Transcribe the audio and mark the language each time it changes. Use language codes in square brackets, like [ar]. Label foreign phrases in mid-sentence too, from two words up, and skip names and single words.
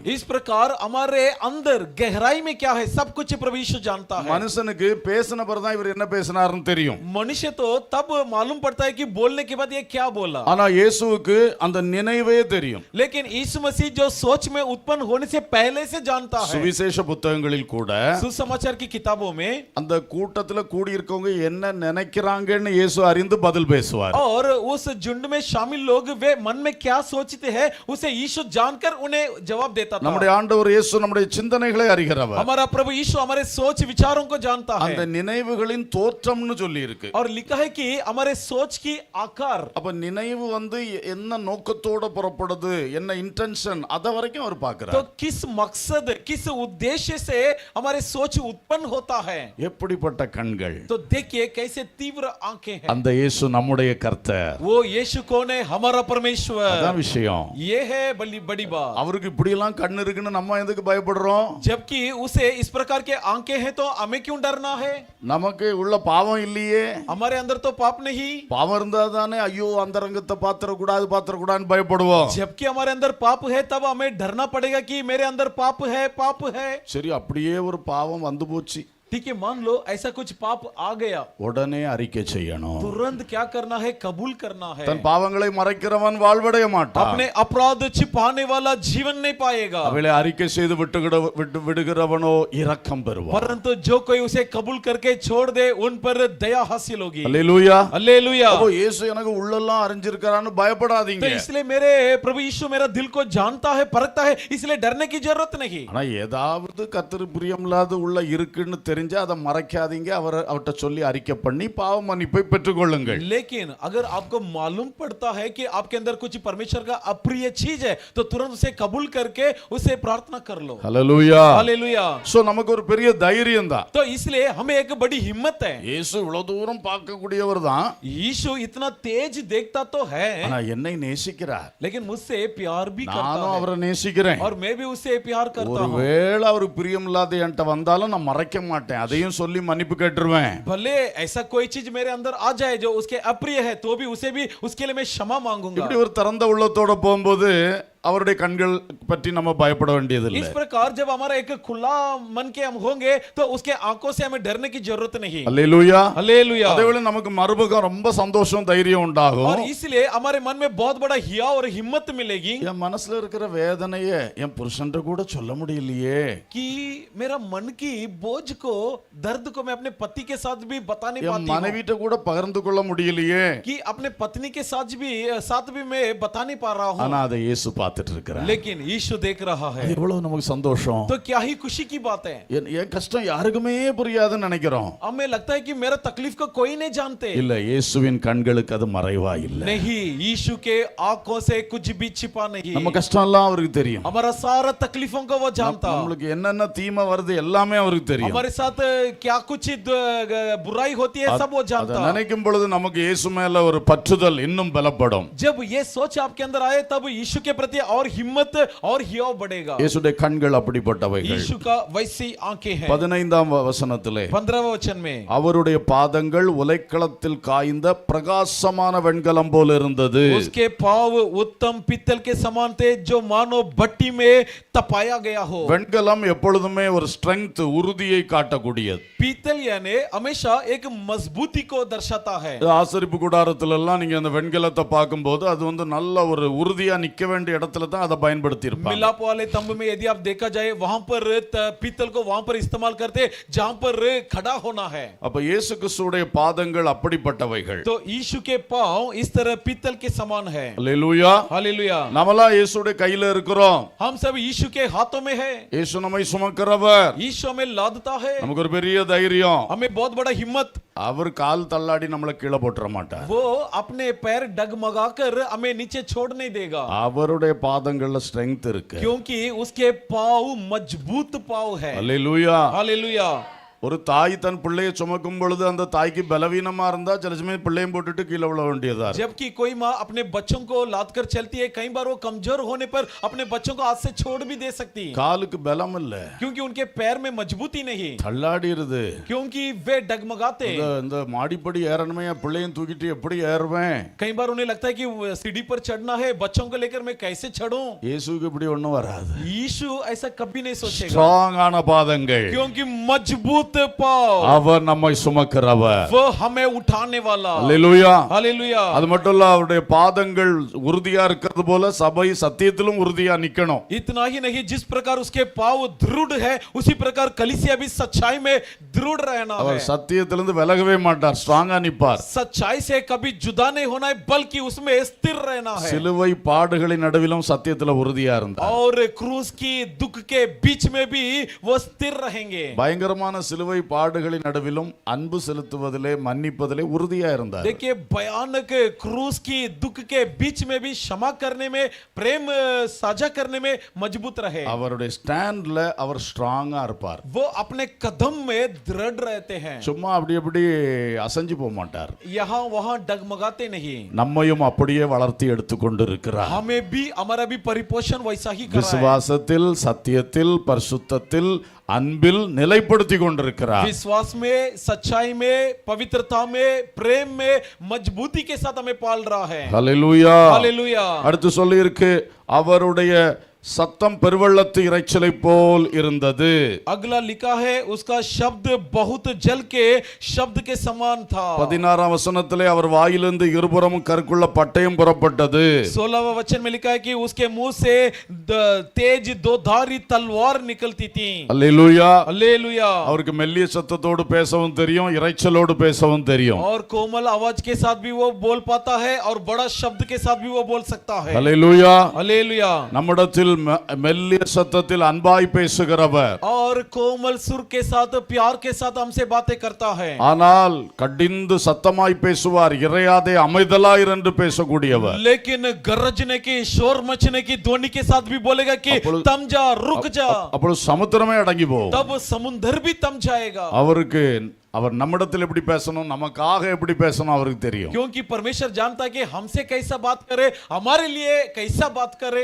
[hi] इस प्रकार हमारे अंदर गहराई में क्या है सब कुछ प्रभु यीशु जानता है। [ta] மனுஷனுக்கு பேசின பிறகுதான் இவர் என்ன பேசினாருன்னு தெரியும். [hi] मनुष्य तो तब मालूम पड़ता है कि बोलने के बाद ये क्या बोला। [ta] ஆனா இயேசுவுக்கு அந்த நினைவே தெரியும். [hi] लेकिन यीशु मसीह जो सोच में उत्पन्न होने से पहले से जानता है। [ta] சுவிசேஷ புத்தகங்களில் கூட [hi] सुसमाचार की किताबों में [ta] அந்த கூட்டத்துல கூடி இருக்கவங்க என்ன நினைக்கிறாங்கன்னு இயேசு அறிந்து பதில் பேசுவார். [hi] और उस झुंड में शामिल लोग वे मन में क्या सोचते हैं उसे यीशु जानकर उन्हें जवाब देता था। [ta] நம்முடைய ஆண்டவர் இயேசு நம்முடைய சிந்தனைகளை அறிகிறவர். [hi] हमारा प्रभु यीशु हमारे सोच विचारों को जानता है। [ta] அந்த நினைவுகளின் தோற்றம்னு சொல்லி இருக்கு. [hi] और लिखा है कि हमारे सोच की आकार। [ta] அப்ப நினைவு வந்து என்ன நோக்கத்தோட புறப்படுது, என்ன இன்டென்ஷன், அத வரைக்கும் அவர் [hi] तो [ta] பார்க்கிறார். [hi] किस मकसद किस उद्देश्य से हमारे सोच उत्पन्न होता है। [ta] எப்படிப்பட்ட கண்கள். [hi] तो देखिए कैसे तीव्र आंखें हैं। [ta] அந்த இயேசு நம்முடைய கர்த்தர். [hi] वो यीशु कौन है? हमारा परमेश्वर। [ta] அதான் விஷயம். [hi] ये है बड़ी बात। [ta] அவருக்கு இப்படி எல்லாம் கண்ணு இருக்குன்னு நம்ம எதுக்கு பயப்படுறோம்? [hi] जबकि उसे इस प्रकार के आंखें हैं तो हमें क्यों डरना है? [ta] நமக்கு உள்ள பாவம் இல்லையே. [hi] हमारे अंदर तो पाप नहीं। [ta] பாவம் இருந்தா தானே ஐயோ அந்த ரங்கத்தை பாத்திர கூடாதுன்னு பயப்படுவோம். [hi] जबकि हमारे अंदर पाप है तब हमें डरना पड़ेगा कि मेरे अंदर पाप है। [ta] சரி, அப்படியே ஒரு பாவம் வந்து போச்சு, [hi] ठीक है, मान लो ऐसा कुछ पाप आ गया, [ta] உடனே அறிக்கை செய்யணும். [hi] तुरंत क्या करना है? कबूल करना है। [ta] தன் பாவங்களை மறைக்கிறவன் வாழ்வடைய மாட்டான். [hi] अपने अपराध छिपाने वाला जीवन नहीं पाएगा। [ta] அவளை அறிக்கை செய்து விடுகிறவனோ இரக்கம் பெறுவான். [hi] परंतु जो कोई उसे कबूल करके छोड़ दे उन पर दया हासिल होगी। [ta] அல்லேலூயா. [hi] हालेलुया। [ta] அப்போ இயேசு எனக்கு உள்ளெல்லாம் அறிஞ்சிருக்காரான்னு பயப்படாதீங்க. [hi] तो इसलिए मेरे प्रभु यीशु मेरा दिल को जानता है, परखता है, इसलिए डरने की जरूरत नहीं। [ta] ஆனா ஏதாவது கர்த்தருக்கு பிரியமில்லாத உள்ள இருக்குன்னு தெரிஞ்சா அதை மறைக்காதீங்க. அவர்கிட்ட சொல்லி அறிக்கை பண்ணி பாவ மன்னிப்பை பெற்றுக்கொள்ளுங்கள். [hi] लेकिन अगर आपको मालूम पड़ता है कि आपके अंदर कुछ परमेश्वर का अप्रिय चीज है तो तुरंत उसे कबूल करके उसे प्रार्थना कर लो। [ta] ஹல்லேலூயா. [hi] हालेलुया। [ta] சோ நமக்கு ஒரு பெரிய தைரியம் தான். [hi] तो इसलिए हमें एक बड़ी हिम्मत है। [ta] இயேசு இவ்வளவு தூரம் பார்க்கக்கூடியவர் தான். [hi] यीशु इतना तेज देखता तो है, [ta] ஆனா என்னை நேசிக்கிறார். [hi] लेकिन मुझसे प्यार भी करता [ta] நானும் [hi] है [ta] அவரை நேசிக்கிறேன். [hi] और मैं भी उससे प्यार करता हूं। [ta] ஒருவேளை அவருக்கு பிரியமில்லாத என்கிட்ட வந்தாலும் நான் மறைக்க மாட்டேன், அதையும் சொல்லி மன்னிப்பு கேட்டுருவேன். [hi] भले ऐसा कोई चीज मेरे अंदर आ जाए जो उसके अप्रिय है तो भी उसे भी उसके लिए मैं क्षमा मांगूंगा। [ta] இப்படி ஒரு திறந்த உள்ளத்தோட போகும்போது அவருடைய கண்கள் பற்றி நம்ம பயப்பட வேண்டியதில்லை. [hi] इस प्रकार जब हमारा एक खुला मन के हम होंगे तो उसके आंखों से हमें डरने की जरूरत नहीं। [ta] அல்லேலூயா. [hi] हालेलुया। [ta] அதேவேளை நமக்கு மறுபக்கம் ரொம்ப சந்தோஷம் தைரியம் உண்டாகும். [hi] और इसलिए हमारे मन में बहुत बड़ा हिया और हिम्मत मिलेगी [ta] என் மனசுல இருக்கிற வேதனையை என் புருஷன்ட்ட கூட சொல்ல முடியலையே, [hi] कि मेरा मन की बोझ को दर्द को मैं अपने पति के साथ भी बता नहीं [ta] என் [hi] पाती हूं, [ta] மனைவிட்ட கூட பகிர்ந்து கொள்ள முடியலையே. [hi] कि अपने पत्नी के साथ भी मैं बता नहीं पा रहा हूं। [ta] ஆனா அதை இயேசு பார்த்துட்டு இருக்கிறார். [hi] लेकिन यीशु देख रहा है। [ta] எவ்வளவு நமக்கு சந்தோஷம். [hi] तो क्या ही खुशी की बात है। [ta] என் கஷ்டம் யாருக்குமே புரியாதுன்னு நினைக்கிறோம். [hi] हमें लगता है कि मेरा तकलीफ को कोई नहीं जानते। [ta] இல்ல, இயேசுவின் கண்களுக்கு அது மறைவா இல்ல. [hi] नहीं, यीशु के आंखों से कुछ भी छिपा नहीं। [ta] நம்ம கஷ்டம் எல்லாம் அவருக்கு தெரியும். [hi] हमारा सारा तकलीफों को वो जानता। [ta] நம்மளுக்கு என்னென்ன தீமை வருது எல்லாமே அவருக்கு தெரியும். [hi] हमारे साथ क्या कुछ बुराई होती है सब वो [ta] அதை [hi] जानता। [ta] நினைக்கும் பொழுது நமக்கு இயேசு மேல ஒரு பற்றுதல் இன்னும் பலப்படும். [hi] जब ये सोच आपके अंदर आए तब यीशु के प्रति करके और हिम्मत और हियाव बढ़ेगा। [ta] இயேசுடைய கண்கள் அப்படிப்பட்டவைகள். [hi] यीशु का वैसी आंखें हैं। [ta] 15ஆம் வசனத்திலே [hi] 15वें वचन में [ta] அவருடைய பாதங்கள் உலைக்களத்தில் காய்ந்த பிரகாசமான வெண்கலம் போல இருந்தது. [hi] उसके पांव उत्तम पीतल के समान थे जो मानो भट्टी में तपाया गया हो। [ta] வெண்கலம் எப்பொழுதுமே ஒரு ஸ்ட்ரெங்த், உறுதியை காட்டக்கூடியது. [hi] पीतल यानी हमेशा एक मजबूती को दर्शाता है। [ta] ஆசரிப்பு கூடாரத்துல எல்லாம் நீங்க அந்த வெண்கலத்தை பார்க்கும்போது அது வந்து நல்ல ஒரு உறுதியா நிக்க வேண்டிய இடத்துல தான் அதை பயன்படுத்தி இருப்பாங்க. [hi] मिलाप वाले तंबू में यदि आप देखा जाए वहां पर पीतल को वहां पर इस्तेमाल करते जहां पर खड़ा होना है। [ta] அப்ப இயேசு கிறிஸ்துவுடைய பாதங்கள் அப்படிப்பட்டவைகள். [hi] तो यीशु के पांव इस तरह पीतल के समान है। [ta] அல்லேலூயா. [hi] हालेलुया। [ta] நம்மலாம் இயேசுடைய கையில இருக்கிறோம். [hi] हम सब यीशु के हाथों में है। [ta] இயேசு நம்மை சுமக்கிறவர். [hi] यीशु हमें लादता है। [ta] நமக்கு ஒரு பெரிய தைரியம். [hi] हमें बहुत बड़ा हिम्मत। [ta] அவர் கால் தள்ளாடி நம்மள கீழே போட்டுற மாட்டார். [hi] वो अपने पैर डगमगाकर हमें नीचे छोड़ नहीं देगा। [ta] அவருடைய பாதங்கள்ல ஸ்ட்ரெngth இருக்கு. [hi] क्योंकि उसके पांव मजबूत पांव है। [ta] அல்லேலூயா. [hi] हालेलुया। [ta] ஒரு தாய் தன் பிள்ளையை சுமக்கும் பொழுது அந்த தாய்க்கு பலவீனமா இருந்தா சில சமயம் பிள்ளையும் போட்டுட்டு கீழே விழ வேண்டியதா. [hi] जबकि कोई माँ अपने बच्चों को लाद कर चलती है, कई बार वो कमजोर होने पर अपने बच्चों को हाथ से छोड़ भी दे सकती है। [ta] காலுக்கு பலம் இல்ல. [hi] क्योंकि उनके पैर में मजबूती नहीं। [ta] தள்ளாடிருது. [hi] क्योंकि वे डगमगाते। [ta] இந்த மாடிப்படி ஏறணுமே, பிள்ளையும் தூக்கிட்டு எப்படி ஏறுவேன்? [hi] कई बार उन्हें लगता है कि सीढ़ी पर चढ़ना है, बच्चों को लेकर मैं कैसे चढ़ूं? [ta] இயேசுவுக்கு இப்படி ஒண்ணும் வராது. [hi] यीशु ऐसा कभी नहीं सोचेगा। [ta] ஸ்ட்ராங்கான பாதங்கள். [hi] क्योंकि मजबूत पांव। [ta] அவர் நம்மை சுமக்கிறவர். [hi] वो हमें उठाने वाला। [ta] அல்லேலூயா. [hi] हालेलुया। [ta] அது மட்டும் இல்ல, அவருடைய பாதங்கள் உறுதியா இருக்கிறது போல சபை சத்தியத்திலும் உறுதியா நிக்கணும். [hi] इतना ही नहीं, जिस प्रकार उसके पांव दृढ़ है उसी प्रकार कलीसिया भी सच्चाई में दृढ़ रहना है। [ta] அவர் சத்தியத்திலிருந்து விலகவே மாட்டார், ஸ்ட்ராங்கா நிப்பார். [hi] सच्चाई से कभी जुदा नहीं होना है, बल्कि उसमें स्थिर रहना है। [ta] சிலுவை பாடுகளின் நடுவிலும் சத்தியத்துல உறுதியா இருந்தார். [hi] और क्रूस की दुख के बीच में भी वो स्थिर रहेंगे। [ta] பயங்கரமான சிலுவை பாடுகளின் நடுவிலும் அன்பு செலுத்துவதிலே, மன்னிப்பதிலே உறுதியா இருந்தார். [hi] देखिए, भयानक क्रूस की दुख के बीच में भी क्षमा करने में, प्रेम साझा करने में मजबूत रहे। [ta] அவருடைய ஸ்டாண்ட்ல அவர் ஸ்ட்ராங்கா இருப்பார். [hi] वो अपने कदम में दृढ़ रहते हैं। [ta] சும்மா அப்படி அசைஞ்சு போக மாட்டார். [hi] यहाँ वहां डगमगाते नहीं। [ta] நம்மையும் அப்படியே வளர்த்தி எடுத்துக்கொண்டு இருக்கிறார். [hi] हमें भी, हमारा भी परिपोषण वैसा ही कर रहा है। [ta] விசுவாசத்தில், சத்தியத்தில், பரிசுத்தத்தில், அன்பில் நிலைப்படுத்தி கொண்டிருக்கிறார். [hi] विश्वास में, सच्चाई में, पवित्रता में, प्रेम में मजबूती के साथ हमें पाल रहा है। [ta] ஹல்லேலூயா. [hi] हालेलुया। [ta] அடுத்து சொல்லி இருக்கு, அவருடைய சத்தம் பெருவெள்ளத்து இரைச்சலை போல் இருந்தது. [hi] अगला लिखा है, उसका शब्द बहुत जल के शब्द के समान था। [ta] 16ஆம் வசனத்திலே அவர் வாயிலிருந்து இருபுறமும் கற்குள்ள பட்டயம் புறப்பட்டது. [hi] 16वें वचन में लिखा है कि उसके मुंह से तेज दो धारी तलवार निकलती थी। [ta] அல்லேலூயா. [hi] हालेलुया। [ta] அவருக்கு மெல்லிய சத்தத்தோடு பேசவும் தெரியும், இரைச்சலோடு பேசவும் தெரியும். [hi] और कोमल आवाज के साथ भी वो बोल पाता है और बड़ा शब्द के साथ भी वो बोल सकता है। [ta] அல்லேலூயா. [hi] हालेलुया। [ta] நம்மிடத்தில் மெல்லிய சத்தத்தில் அன்பாய் பேசுகிறவர், [hi] और कोमल सुर के साथ, प्यार के साथ हमसे बातें करता है। [ta] ஆனால் கடிந்து சத்தமாய் பேசுவார், இறையாதே அமைதலாயிரு என்று பேசக்கூடியவர். [hi] लेकिन गरजने की, शोर मचने की ध्वनि के साथ भी बोलेगा कि थम जा, रुक जा। [ta] அப்பொழுது சமுத்திரமே அடங்கி போகும். [hi] तब समुद्र भी थम जाएगा। [ta] அவருக்கு, அவர் நம்மிடத்தில் எப்படி பேசணும், நமக்காக எப்படி பேசணும் அவருக்கு தெரியும். [hi] क्योंकि परमेश्वर जानता है कि हमसे कैसा बात करे, हमारे लिए कैसा बात करे।